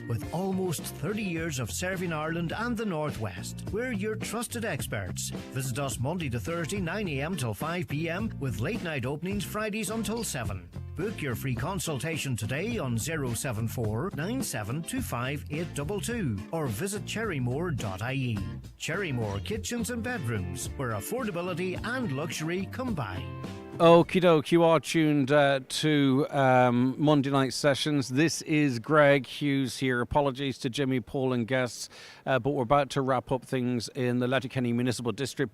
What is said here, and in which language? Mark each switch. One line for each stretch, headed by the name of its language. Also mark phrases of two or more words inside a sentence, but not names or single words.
English: With almost 30 years of serving Ireland and the Northwest, we're your trusted experts. Visit us Monday to Thursday 9 a.m. till 5 p.m. with late night openings Fridays until 7. Book your free consultation today on 074 9725 822 or visit cherrymore.ie. Cherrymore Kitchens and Bedrooms, where affordability and luxury combine. Okie doke, you are tuned to Monday night sessions. This is Greg Hughes here. Apologies to Jimmy, Paul and guests, but we're about to wrap up things in the Letterkenny Municipal District.